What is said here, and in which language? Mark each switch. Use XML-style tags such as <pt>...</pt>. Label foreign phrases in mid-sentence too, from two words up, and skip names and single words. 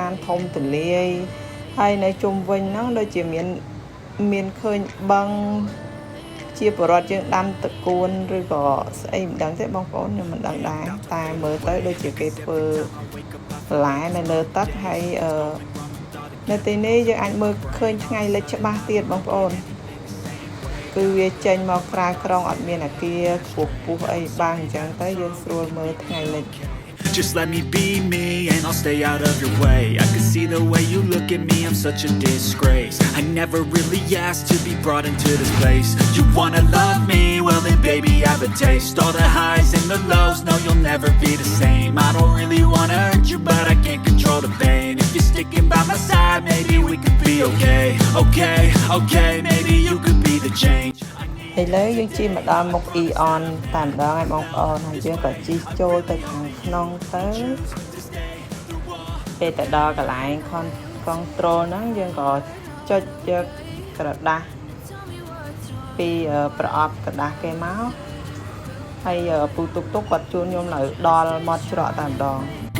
<km>នធំទលាយហើយនៅជុំវិញហ្នឹងដូចជាមានឃើញបឹងជាបរិវត្តយើងដាំតកួនឬក៏ស្អីមិនដឹងទេបងប្អូនខ្ញុំមិនដឹងដែរតែមើលទៅដូចជាគេធ្វើបន្លែនៅលើទឹកហើយនៅទីនេះយើងអាចមើលឃើញថ្ងៃលិចច្បាស់ទៀតបងប្អូនគឺវាចេញមកក្រៅក្រុងអត់មានអាគារខ្ពស់អីបាំងអញ្ចឹងទៅយើងស្រួលមើលថ្ងៃលិច</km> <en>Just let me be me and I'll stay out of your way. I can see the way you look at me, I'm such a disgrace. I never really asked to be brought into this place. You wanna love me? Well then baby have a taste. All the highs and the lows, no you'll never be the same. I don't really wanna hurt you but I can't control the pain. If you're sticking by my side, maybe we could be okay. Okay, maybe you could be the change.</en> <km>ឥឡូវយើងជិះមកដល់មុខ Aeon តែម្ដងហើយបងប្អូនហើយយើងក៏ជិះចូលទៅខាងក្នុងទៅពេលទៅដល់កន្លែង control ហ្នឹងយើងក៏ចុចយកក្រដាស់ពីប្រអប់ក្រដាស់គេមកហើយពូតុកគាត់ជូនខ្ញុំនៅដល់មាត់ច្រកតែម្ដង</km>